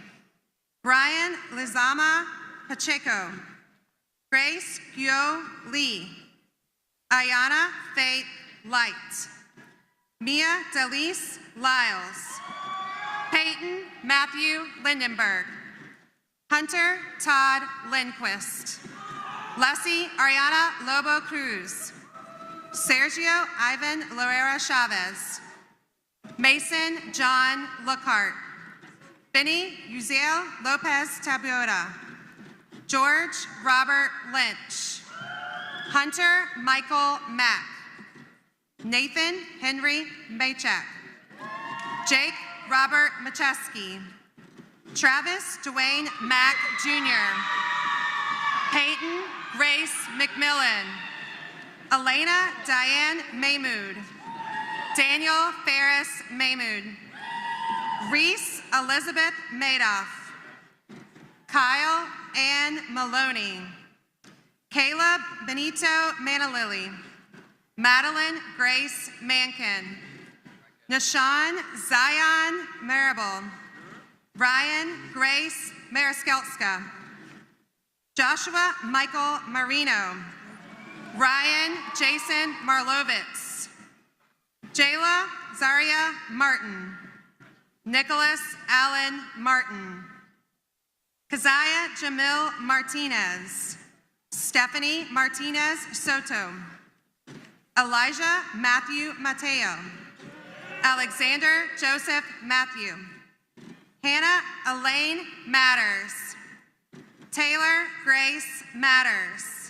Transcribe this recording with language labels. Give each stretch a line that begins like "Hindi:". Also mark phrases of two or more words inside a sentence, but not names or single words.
English: Brian Lizama Pacheco. Grace Pyo Lee. Ayana Faith Light. Mia Delise Lyles. Peyton Matthew Lindenberg. Hunter Todd Lindquist. Leslie Ariana Lobo Cruz. Sergio Ivan Loera Chavez. Mason John Lockhart. Benny Uziel Lopez Tabuada. George Robert Lynch. Hunter Michael Mack. Nathan Henry Maychak. Jake Robert Macheski. Travis Dwayne Mack Jr. Peyton Grace McMillan. Elena Diane Mahmood. Daniel Ferris Mahmood. Reese Elizabeth Madoff. Kyle Ann Maloney. Caleb Benito Manalili. Madeline Grace Mankin. Nishan Zion Marable. Ryan Grace Mariskelska. Joshua Michael Marino. Ryan Jason Marlovitz. Jayla Zaria Martin. Nicholas Allen Martin. Keziah Jamil Martinez. Stephanie Martinez Soto. Elijah Matthew Mateo. Alexander Joseph Matthew. Hannah Elaine Matters. Taylor Grace Matters.